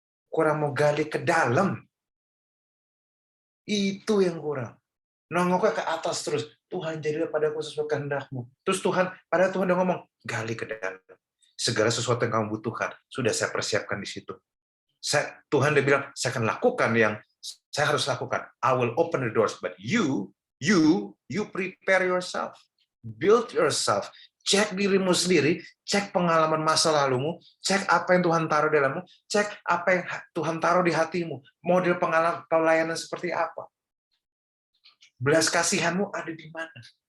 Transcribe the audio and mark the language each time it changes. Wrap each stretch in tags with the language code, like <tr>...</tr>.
<id>Kurang mau gali ke dalam. Itu yang kurang. Nongoknya ke atas terus. Tuhan, jadilah padaku sesuai kehendak-Mu. Terus Tuhan udah ngomong, gali ke dalam. Segala sesuatu yang kamu butuhkan, sudah saya persiapkan di situ. Tuhan dia bilang, saya akan lakukan yang saya harus lakukan.</id> <en>I will open the doors, but you prepare yourself. Build yourself.</en> <id>Cek dirimu sendiri, cek pengalaman masa lalumu, cek apa yang Tuhan taruh dalammu, cek apa yang Tuhan taruh di hatimu. Model pengalaman pelayanan seperti apa. Belas kasihanmu ada di mana.</id>